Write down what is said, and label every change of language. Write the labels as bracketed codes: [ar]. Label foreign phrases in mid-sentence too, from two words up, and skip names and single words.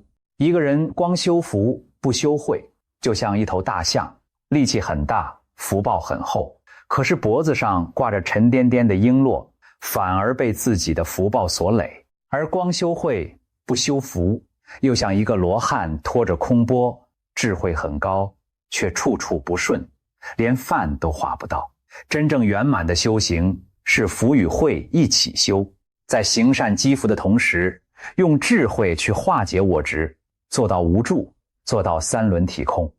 [zh] 一個人光修福不修慧，就像一頭大象，力氣很大，福報很厚，可是脖子上掛着沉甸甸的瓔珞，反而被自己的福報所累。而光修慧不修福，又像一個羅漢拖着空缽，智慧很高，卻處處不順，連飯都化不到。真正圓滿的修行是福與慧一起修，在行善積福的同時，用智慧去化解我執，做到無住，做到三輪體空。